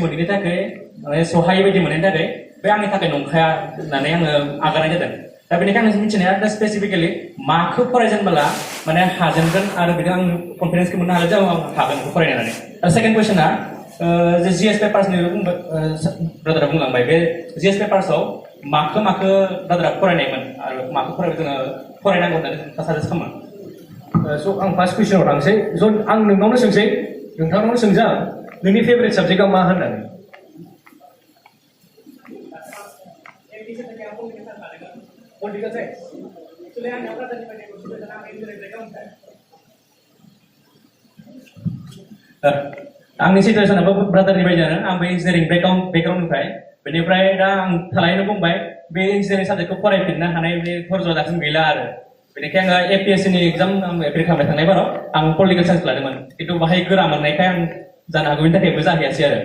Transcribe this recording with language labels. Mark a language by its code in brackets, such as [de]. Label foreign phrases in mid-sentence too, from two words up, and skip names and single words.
[brx] मोनैनि थाखाय माने सहायै बायदि मोननायनि थाखाय बे आंनि थाखाय नंखाया होननानै आङो आगारनाय जादों दा बेनिखायनो आं मिथिनाया दा स्पेसिफिकेलि माखौ फरायजेनबोला माने हाजेनगोन आरो बिदिनो आं कनफिडेन्सखौ मोननो हागोन जे आं हागोन बेखौ फरायनानै दा [en] second question [brx] जे [en] GS papers [brx] ब्रादारा बुंलांबाय बे [en] GS papers [brx] माखौ ब्रादारा फरायनायमोन आरो माखौ जोङो फरायनांगौ होननानै साजेस्ट खालामो स' आं फार्स्ट कुइसनाव थांसै आं नोंनावनो सोंसै नोंथांनावनो सोंजा नोंनि फेभरेट साबजेक्टआ मा होननानै [en] Political science. Actually, I'm not going to [brx] आंनि सिटुएसनाबो ब्रादारनि बायदियानो आंबो [en] engineering background [brx] बेनिफ्राय दा आं थालायनो बुंबाय बे इन्जिनियारिं साबजेक्टखौ फरायफिननो हानाय बे धर्ज दासिम गैला आरो बेनिखायनो आङो APSCनि एग्जाम आं एप्लाइ खालामबाय थांनाय बाराव आं [en] political science [brx] लादोंमोन खिन्थु बाहाय गोरा मोननायखाय आं जानो हागौ बेनि थाखायबो जाहैयासै आरो